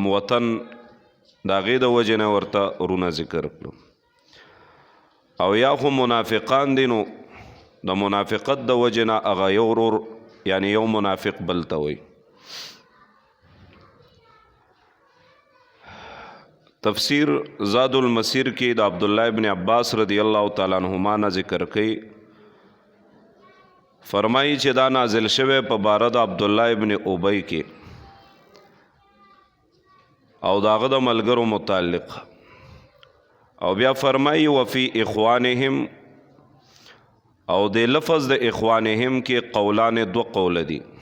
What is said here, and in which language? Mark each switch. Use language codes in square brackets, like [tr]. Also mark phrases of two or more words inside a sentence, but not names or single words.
[ps] وطن د هغې د وجې نه ورته ورونه ذکر کړو او یا خو منافقان دي نو د منافقت د وجې نه هغه یو ورور یعنی یو منافق بل ته وایي تفسیر زاد المسیر کې د عبداللہ ابن عباس [ar] رضی اللہ تعالی عنہما [ps] نه ذکر کوي فرمایي چې دا نازل شوی په باره د عبداللہ ابن ابی کې او د هغه د ملګرو متعلق او بیا فرمایي [ar] وفي اخوانهم [ps] او د لفظ د اخوانهم کې قولان دو قول دي